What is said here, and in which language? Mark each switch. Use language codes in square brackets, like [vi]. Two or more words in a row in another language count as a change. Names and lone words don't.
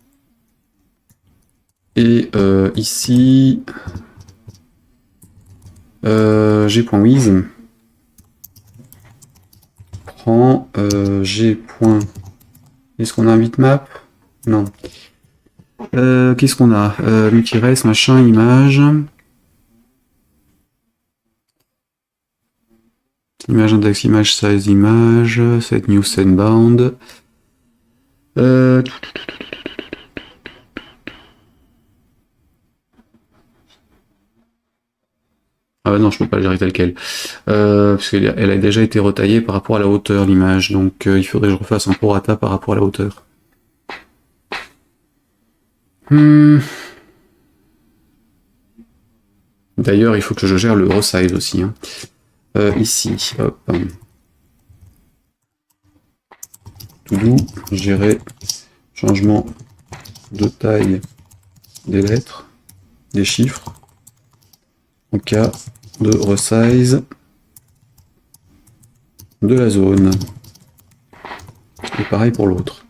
[fr] Et ici, g.wiz prend g. Est-ce qu'on a un bitmap? Non. Qu'est-ce qu'on a? Multi-res, machin, image. [en] Image index, image size, image, set new sendbound. [fr] Ah non, je peux pas le gérer tel quel. Parce qu'elle a déjà été retaillée par rapport à la hauteur, l'image. Donc il faudrait que je refasse un prorata par rapport à la hauteur. D'ailleurs, il faut que je gère le resize aussi. Hein. Ici, hop. [en] To do, [fr] gérer changement de taille des lettres, des chiffres, en cas de resize de la zone. Et pareil pour l'autre.